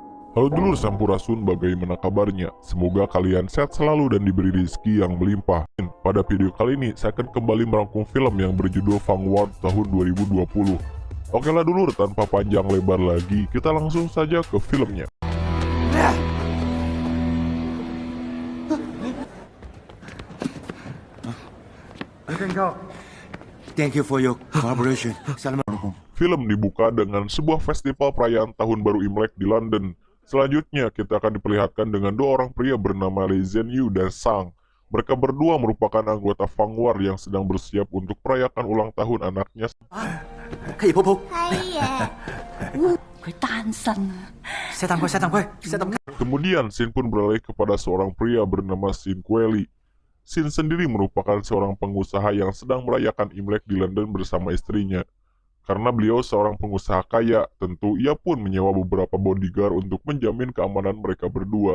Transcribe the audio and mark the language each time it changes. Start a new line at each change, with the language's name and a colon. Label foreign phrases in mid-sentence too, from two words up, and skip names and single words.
Indonesian: Halo dulur Sampurasun, bagaimana kabarnya? Semoga kalian sehat selalu dan diberi rezeki yang melimpah. Pada video kali ini, saya akan kembali merangkum film yang berjudul Vanguard tahun 2020. Oke lah dulur, tanpa panjang lebar lagi, kita langsung saja ke filmnya.
English: Thank you for your collaboration. Assalamualaikum.
Indonesian: Film dibuka dengan sebuah festival perayaan Tahun Baru Imlek di London. Selanjutnya, kita akan diperlihatkan dengan dua orang pria bernama Lee Zhen Yu dan Sang. Mereka berdua merupakan anggota Vanguard yang sedang bersiap untuk merayakan ulang tahun anaknya.
Cantonese: 嘿，婆婆，係啊，佢單身啊！塞蛋快，塞蛋快，塞蛋快！
Indonesian: Kemudian, Sin pun beralih kepada seorang pria bernama Sin Kweli. Sin sendiri merupakan seorang pengusaha yang sedang merayakan Imlek di London bersama istrinya. Karena beliau seorang pengusaha kaya, tentu ia pun menyewa beberapa bodyguard untuk menjamin keamanan mereka berdua.